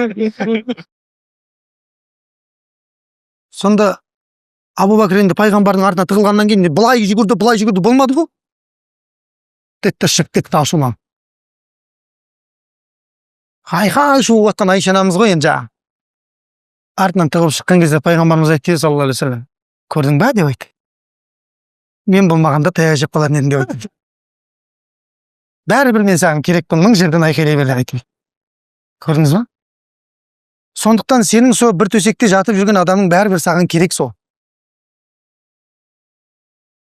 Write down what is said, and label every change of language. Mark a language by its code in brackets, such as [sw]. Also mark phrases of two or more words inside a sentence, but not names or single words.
[kk] Сонда Абу Бәкір енді пайғамбардың артына тығылғаннан кейін былай жүгірді, болмады ғой. Тетті шығып кетті ашуланып. Айқай шуып жатқан Айша анамыз ғой енді жаңа. Артынан тығылып шыққан кезде пайғамбарымыз айтты [ar] صلى الله عليه وسلم. [kk] Көрдің ба деп айтты. Мен болмағанда таяқ жеп қалатын едім деп айтты. Бәрібір мен саған керекпін, 1000 жерден айқайлай бер деп айтты. Көрдіңіз ба? Сондықтан сенің сол бір төсекте жатып жүрген адамың бәрібір саған керек сол.